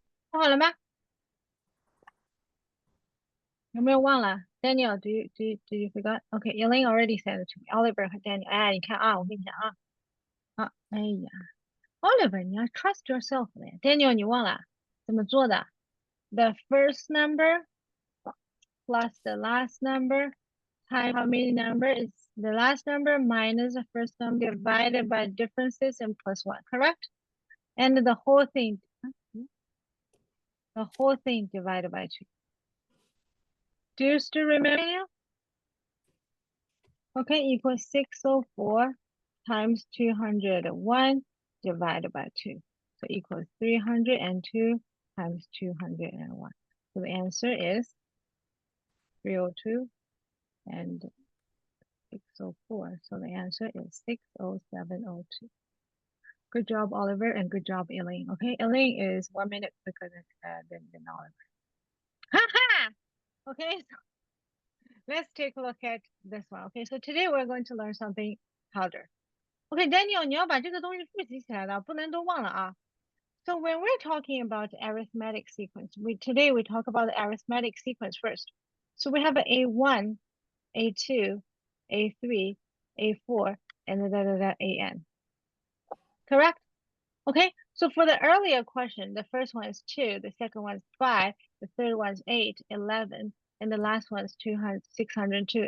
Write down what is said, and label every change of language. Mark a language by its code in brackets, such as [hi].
[zh] 好了吗？有没有忘了 [en] ？Daniel, do you forgot? Okay, Elaine already said it to me. [zh] Oliver 和 Daniel，哎，你看啊，我跟你讲哎呀，Oliver，你要 [en] trust yourself [zh] 的呀。 [en] Daniel， [zh] 你忘了怎么做的？ [en] The first number plus the last number times how many number is the last number minus the first number divided by differences and plus one, correct? And the whole thing divided by two. Do you still remember? Okay, equals 604 times 201 divided by 2. So equals 302 times 201. So the answer is 302 and 604. So the answer is 60702. Good job, Oliver, and good job, Elaine. Okay, Elaine is 1 minute quicker than Oliver. Ha ha! Okay, so let's take a look at this one. Okay, so today we're going to learn something harder. Okay, Daniel, [zh] 你要把这个东西复习起来了，不能都忘了啊。 [en] So when we're talking about arithmetic sequence, today we talk about the arithmetic sequence first. So we have a A1, A2, A3, A4, and AN. Correct? Okay, so for the earlier question, the first one is 2, the second one is 5, the third one is 8, 11, and the last one is 602.